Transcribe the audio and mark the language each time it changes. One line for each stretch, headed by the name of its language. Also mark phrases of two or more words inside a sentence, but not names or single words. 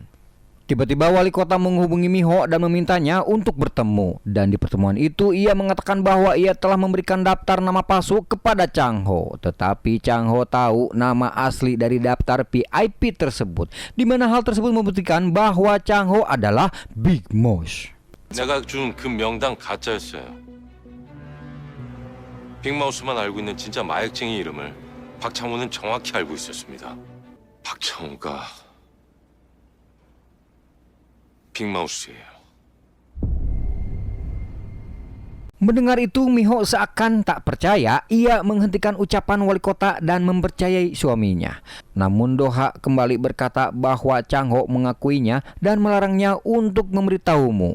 Indonesian: Tiba-tiba wali kota menghubungi Miho dan memintanya untuk bertemu. Dan di pertemuan itu ia mengatakan bahwa ia telah memberikan daftar nama palsu kepada Chang Ho. Tetapi Chang Ho tahu nama asli dari daftar VIP tersebut, di mana hal tersebut membuktikan bahwa Chang Ho adalah Big Mouse.
Korean: 내가 준 그 명단 가짜였어요. 빅마우스만 알고 있는 진짜 마약쟁이 이름을 박창호는 정확히 알고 있었습니다. 박창호가 빅마우스예요.
Indonesian: Mendengar itu, Miho seakan tak percaya. Ia menghentikan ucapan wali kota dan mempercayai suaminya. Namun Doha kembali berkata bahwa Chang Ho mengakuinya dan melarangnya untuk memberitahumu.